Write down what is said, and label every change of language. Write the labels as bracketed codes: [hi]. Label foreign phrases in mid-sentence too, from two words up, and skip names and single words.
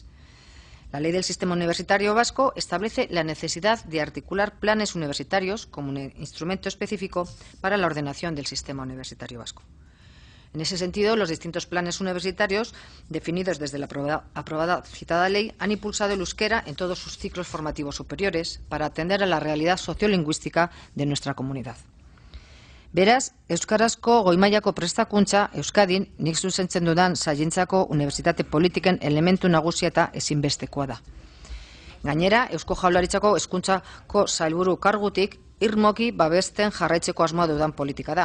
[es] La Ley del Sistema Universitario Vasco establece la necesidad de articular planes universitarios como un instrumento específico para la ordenación del sistema universitario vasco. En ese sentido, los distintos planes universitarios definidos desde la aprobada citada ley han impulsado el euskera en todos sus ciclos formativos superiores para atender a la realidad sociolingüística de nuestra comunidad. [eu] Beraz, euskarazko goi-mailako prestakuntza Euskadin nik zuzentzen dudan sailentzako unibertsitate politiken elementu nagusia eta ezinbestekoa da. Gainera, Eusko Jaurlaritzako hezkuntzako sailburu kargutik irmoki babesten jarraitzeko asmoa dudan politika da.